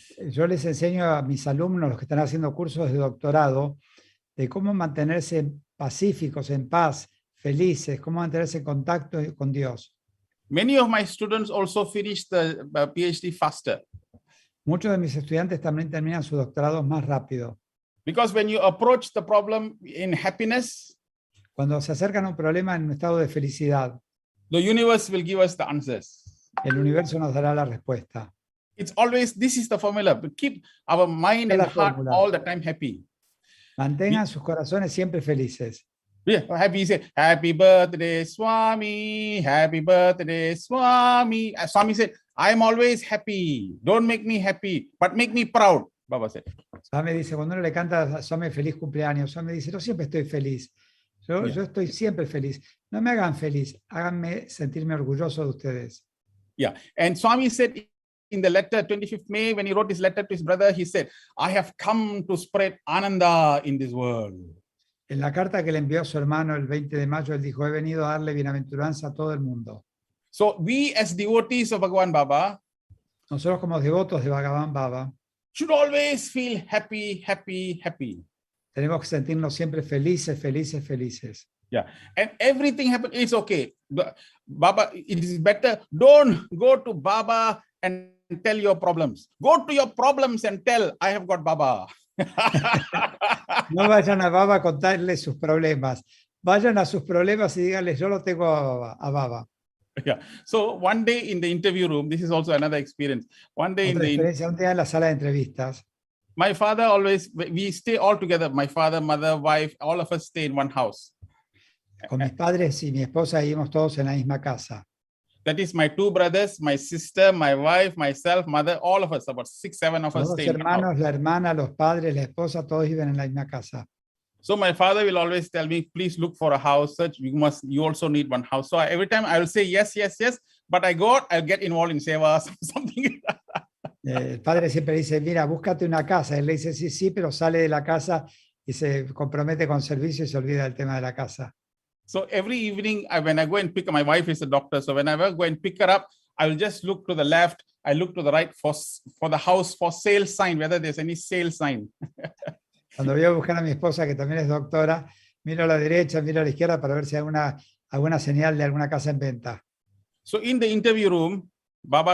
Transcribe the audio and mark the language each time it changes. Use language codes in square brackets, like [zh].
[es] Yo les enseño a mis alumnos, los que están haciendo cursos de doctorado, de cómo mantenerse pacíficos, en paz, felices, cómo mantenerse en contacto con Dios. [en] Many of my students also finish the PhD faster. [es] Muchos de mis estudiantes también terminan sus doctorados más rápido. [en] Because when you approach the problem in happiness, [es] Cuando se acercan a un problema en un estado de felicidad, [en] the universe will give us the answers. [es] el universo nos dará la respuesta. [en] It's always, this is the formula, to keep our mind and [es] La [en] heart [es] fórmula. [en] all the time happy. [es] Mantengan sus corazones siempre felices. [en] Yeah, happy, say, happy birthday, Swami, happy birthday, Swami. Swami said, I'm always happy. Don't make me happy, but make me proud, Baba said. [es] Swami dice, cuando uno le canta a Swami feliz cumpleaños, Swami dice, yo siempre estoy feliz. Yo estoy siempre feliz. No me hagan feliz, háganme sentirme orgulloso de ustedes. [en] Yeah, and Swami said in the letter, 25th May, when he wrote his letter to his brother, he said, I have come to spread Ananda in this world. [es] En la carta que le envió a su hermano el 20 de mayo, él dijo, he venido a darle bienaventuranza a todo el mundo. [en] So we as devotees of Bhagavan Baba [es] Nosotros como devotos de Bhagavan Baba, [en] should always feel happy, happy, happy. [es] tenemos que sentirnos siempre felices, felices, felices. [en] Yeah, and everything happens, it's okay. Baba, it is better, don't go to Baba and tell your problems. Go to your problems and tell, I have got Baba. [es] No vayan a Baba a contarle sus problemas. Vayan a sus problemas y díganles, yo lo tengo a Baba. [en] Yeah. So one day in the interview room, this is also another experience. One day [es] Otra experiencia, un día en la sala de entrevistas, [en] my father always, we stay all together. My father, mother, wife, all of us stay in one house. [es] con mis padres y mi esposa vivimos todos en la misma casa. [en] That is my two brothers, my sister, my wife, myself, mother, all of us, about 6, 7 of us [es] Los dos [en] stay in one house. [es] hermanos, la hermana, los padres, la esposa, todos viven en la misma casa. [en] So my father will always tell me, please look for a house, search, you also need one house. So every time I will say yes, yes, yes, but I go out, I'll get involved in seva, something. [es] El padre siempre dice, mira, búscate una casa. Él le dice, sí, sí, pero sale de la casa y se compromete con servicio y se olvida del tema de la casa. [en] So every evening, when I go and pick up, my wife is a doctor. So whenever I go and pick her up, I will just look to the left. I look to the right for the house for sale sign, whether there's any sale sign. [es] Cuando voy a buscar a mi esposa, que también es doctora, miro a la derecha, miro a la izquierda para ver si hay alguna señal de alguna casa en venta. [en] So in the interview room, Baba